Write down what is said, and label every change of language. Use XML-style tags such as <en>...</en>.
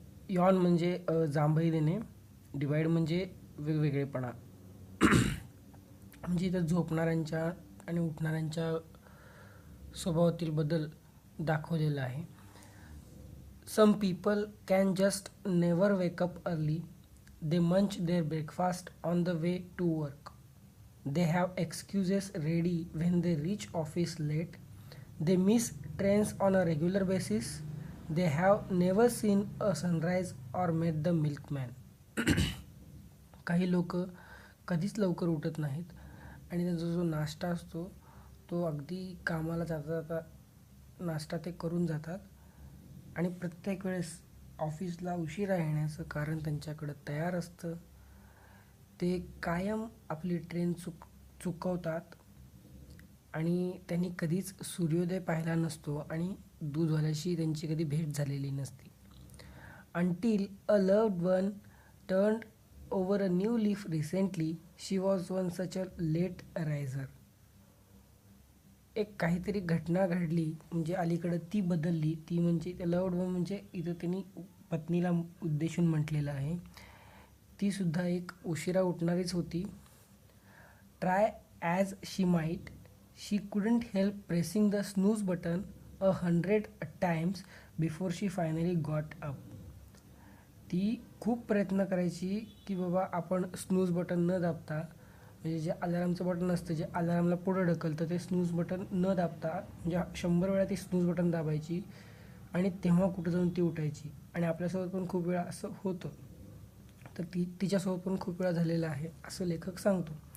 <mr>Yon म्हणजे जांभई देणे, divide म्हणजे वेगवेगळेपणा. म्हणजे इथं झोपणाऱ्यांच्या आणि उठणाऱ्यांच्या स्वभावातील बदल दाखवलेला आहे.</mr> <en>Some people can just never wake up early. They munch their breakfast on the way to work. They have excuses ready when they reach office late. They miss trains on a regular basis. They have never seen a sunrise or met the milkman.</en> <mr>काही लोक कधीच लवकर उठत नाहीत आणि त्यांचा जो नाश्ता असतो तो अगदी कामाला जाता जाता नाश्ता ते करून जातात आणि प्रत्येक वेळेस ऑफिसला उशिरा येण्याचं कारण त्यांच्याकडं तयार असतं. ते कायम आपली ट्रेन चुकवतात आणि त्यांनी कधीच सूर्योदय पाहिला नसतो आणि दूधवाल्याशी त्यांची कधी भेट झालेली नसते.</mr> <en>Until a loved one turned over a new leaf recently she was one such a late riser.</en> <mr>एक काहीतरी घटना घडली म्हणजे अलीकडं ती बदलली, ती म्हणजे लव्ड वन म्हणजे इथं त्यांनी पत्नीला उद्देशून म्हटलेलं आहे. ती सुद्धा एक उशिरा उठणारीच होती.</mr> <en>Try as she might, she couldn't help pressing the snooze button 100 times before she finally got up.</en> <mr>ती खूप प्रयत्न करायची की बाबा आपण स्नूज बटन न दाबता, म्हणजे जे अलारामचं बटन असतं जे अलारामला पुढं ढकलतं ते स्नूज बटन न दाबता म्हणजे 100 वेळा ती स्नूज बटन दाबायची आणि तेव्हा कुठं जाऊन ती उठायची. आणि आपल्यासोबत पण खूप वेळा असं होतं. तर तिच्यासोबत पण खूप वेळा झालेलं आहे असं लेखक सांगतो.</mr>